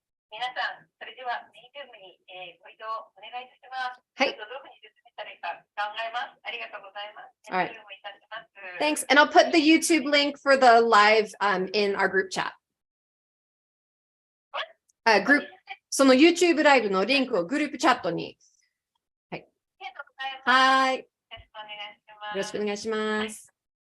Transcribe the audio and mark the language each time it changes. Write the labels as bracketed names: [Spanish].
[Japanese] 皆さん、それではメインルームにご移動お願いいたします。はい。どういうふうに説明したらいいか考えます。ありがとうございます。 [English] All right. [Japanese] メインルームいたします。 [English] Thanks. And I'll put the YouTube link for the live in our group chat. [Japanese] その YouTube ライブのリンクをグループチャットに。はい。ありがとうございます。はい。よろしくお願いします。よろしくお願いします。